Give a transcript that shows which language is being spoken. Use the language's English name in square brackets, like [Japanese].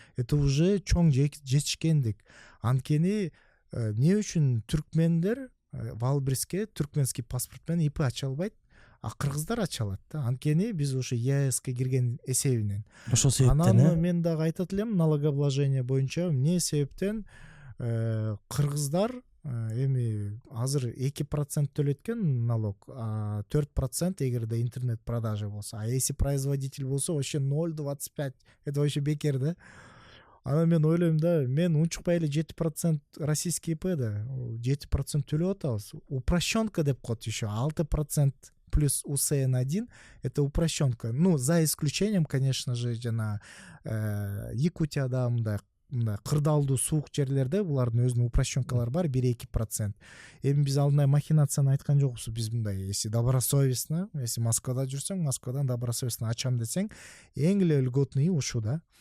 [Russian] Это уже [Kyrgyz] чоң жетишкендик. Анткени эмне үчүн түркмендер Валбриске түркменский паспорт менен ИП ача албайт, а кыргыздар ача алат да. Анткени биз ошо ЕАЭСке кирген эсебинен. Ошол себептен Анан мен дагы айтат элем налогообложение боюнча эмне себептен кыргыздар эми азыр 2% төлөйт экен налог, 4% эгерде интернет продажа болсо, [Russian] а если производитель [Kyrgyz] болсо вообще 0,25, это вообще бекер да. Анан мен ойлойм да, мен унчукпай эле 7% российский ИП да, 7% төлөп атабыз. Упрощенка деп коет еще, 6% плюс УСН1, это упрощенка. [Russian] Ну, за исключением, конечно же, [Kyrgyz] жана Якутияда мындай кырдаалдуу суук жерлерде булардын өзүнүн упрощенкалары бар, 1-2%. Эми биз алдында махинацияны айткан жокпуз. Биз мындай, [Russian] если добросовестно, если [Kyrgyz] Москвада жүрсөң, Москвадан добросовестно ачам десең, эң эле льготный ушу да.